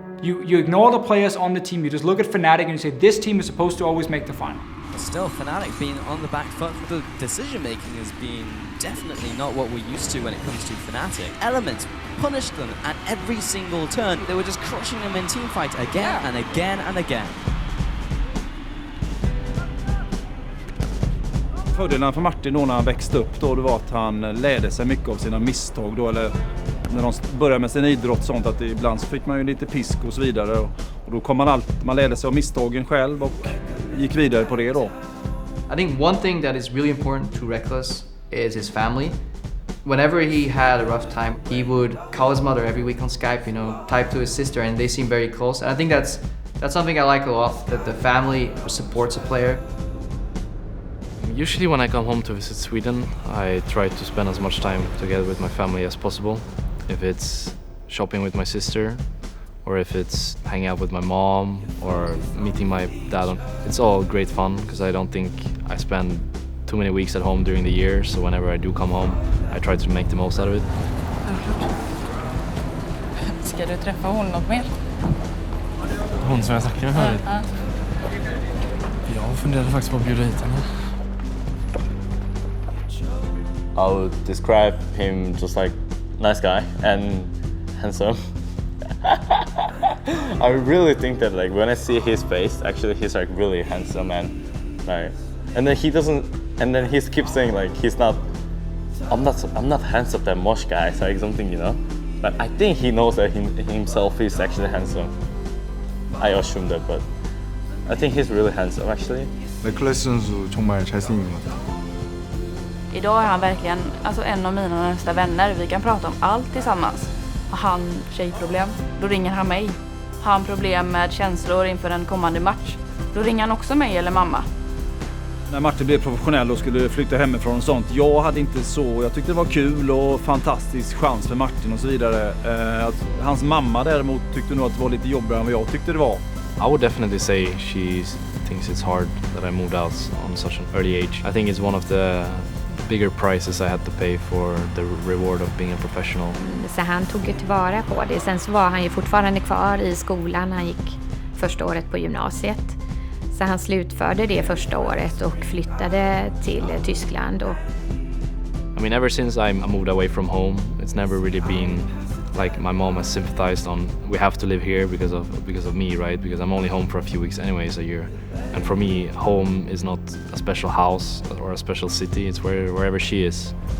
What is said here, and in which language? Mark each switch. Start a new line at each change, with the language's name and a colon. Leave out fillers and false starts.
English: You ignore the players on the team, you just look at Fnatic and you say, this team is supposed to always make the final. But still, Fnatic being on the back foot, the decision making has been definitely not what we're used to when it comes to Fnatic. Elements punished them at every single turn. They were just crushing them in teamfight again and again and again.
Swedish: Fördelen för Martin då när han växte upp då, det var att han lärde sig mycket av sina misstag då, eller när de började med sin idrott sånt, att ibland så fick man ju lite pisk och så vidare, och då kom man lärde sig av misstagen själv och gick vidare på det då.
English: I think one thing that is really important to Rekkles is his family. Whenever he had a rough time, he would call his mother every week on Skype, type to his sister, and they seem very close. And I think that's something I like a lot, that the family supports a player. Usually when I come home to visit Sweden, I try to spend as much time together with my family as possible. If it's shopping with my sister, or if it's hanging out with my mom, or meeting my dad, it's all great fun, because I don't think I spend too many weeks at home during the year, so whenever I do come home, I try to make the most out of it.
Swedish: Ska du träffa hon något mer? Hon som jag snackade med förut. Jag funderade faktiskt på att bjuda hit henne.
English: I would describe him just like nice guy and handsome. I really think that like when I see his face, actually he's like really handsome and like, and then he doesn't, and then he keeps saying like he's not, I'm not handsome that much guys, like something, but I think he knows that himself is actually handsome. I assume that, but I think he's really handsome actually.
Korean: Rekkles 선수 정말 잘생긴 것 같아요.
Swedish: Idag är han verkligen en av mina närmsta vänner. Vi kan prata om allt tillsammans. Har han tjejproblem, då ringer han mig. Har han problem med känslor inför en kommande match, då ringer han också mig eller mamma. När Martin blev professionell och skulle flytta hemifrån och sånt, jag hade inte så, jag tyckte det var kul och fantastisk chans för Martin och så vidare. Hans mamma däremot tyckte nog att det var lite jobbigare än vad jag tyckte det var.
English: I would definitely say she thinks it's hard that I moved out on such an early age. I think it's one of the bigger prices I had to pay for the reward of being a professional.
Swedish: Så han tog ju tillvara på det. Sen så var han ju fortfarande kvar i skolan. Han gick första året på gymnasiet. Så han slutförde det första året och flyttade till Tyskland.
English: I mean, ever since I moved away from home, it's never really been like my mom has sympathized on we have to live here because of me, right? Because I'm only home for a few weeks anyways a year. And for me, home is not a special house or a special city, it's wherever she is.